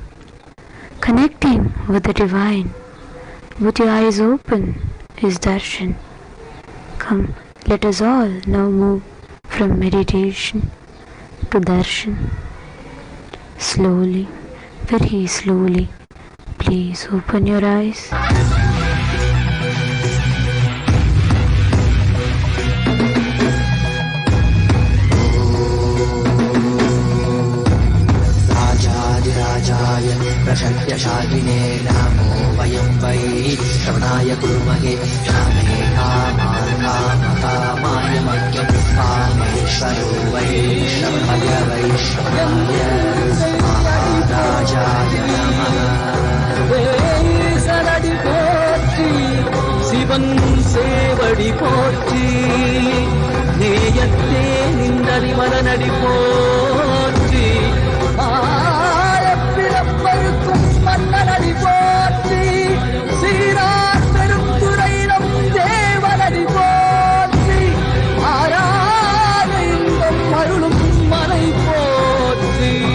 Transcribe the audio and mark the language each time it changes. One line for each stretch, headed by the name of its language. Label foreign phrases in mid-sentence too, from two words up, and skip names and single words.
English: Connecting with the divine with your eyes open is darshan. Come, let us all now move from meditation to darshan. Slowly, very slowly, please open your eyes.
Sanskrit: राजाय प्रशक्यशालिने नमो वयं वै श्रवणाय कुर्महे श्यामे कामाय मह्यं कामेश्वरो वै श्रवणाय महाराजाय नमः
Tamil: சரடி போற்றி சிவன் சேவடி போற்றி நேயத்தே நின்றடி மலனடி போற்றி பிறப்பருக்கும் மன்னனடி போற்றி சீரார் பெரும் துறையிடம் தேவனடி போற்றி ஆராத இன்பம் அருளும் மனை போற்றி